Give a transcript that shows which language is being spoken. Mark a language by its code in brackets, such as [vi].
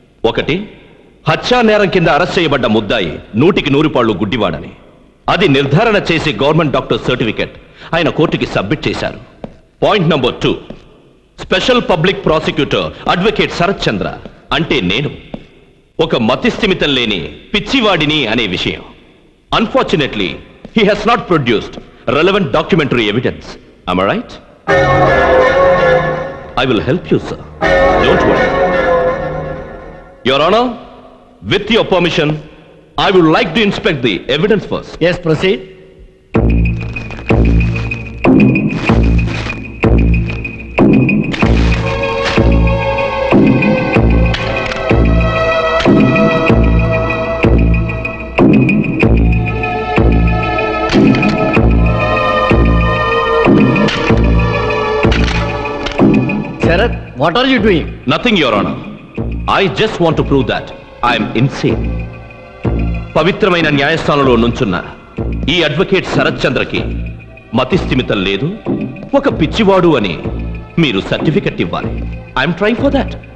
[te] ఒకటి, హత్యా నేరం కింద అరెస్ట్ చేయబడ్డ ముద్దాయి 100% గుడ్డివాడని. అది నిర్ధారణ చేసి గవర్నమెంట్ డాక్టర్ సర్టిఫికెట్ ఆయన కోర్టుకి సబ్మిట్ చేశారు. Point number 2, special public prosecutor advocate Sarath చంద్ర అంటే నేను ఒక మతిస్థిమితం లేని పిచ్చివాడిని అనే విషయం. [en] Unfortunately he has not produced relevant documentary evidence. Am I right? I will help you, sir. Don't worry. Your Honor, with your permission, I would like to inspect the evidence first. Yes, proceed. Sharath, what are you doing? Nothing, Your Honor. I just want to prove that I am insane. [te] పవిత్రమైన న్యాయస్థానంలో నుంచున్న ఈ advocate Sarath చంద్రకి మతిస్థిమితం లేదు, ఒక పిచ్చివాడు అని మీరు certificate ఇవ్వాలి. [en] I'm trying for that.